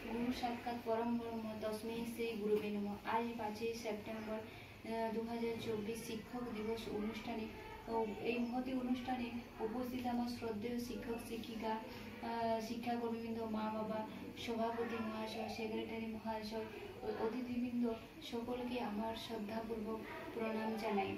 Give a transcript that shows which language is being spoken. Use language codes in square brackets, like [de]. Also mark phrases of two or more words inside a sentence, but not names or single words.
[sa] गुरु साक्षाৎ परम ब्रह्म तस्मै श्री गुरुवे नमः। [bn] आज 5 সেপ্টেম্বর 2024 শিক্ষক দিবস অনুষ্ঠানে এই মহতি অনুষ্ঠানে উপস্থিত আমার শ্রদ্ধেয় শিক্ষক শিক্ষিকা শিক্ষাকর্মীবৃন্দ, মা বাবা, সভাপতি মহাশয়, সেক্রেটারি মহাশয়, অতিথিবৃন্দ সকলকে আমার শ্রদ্ধাপূর্বক প্রণাম জানাই।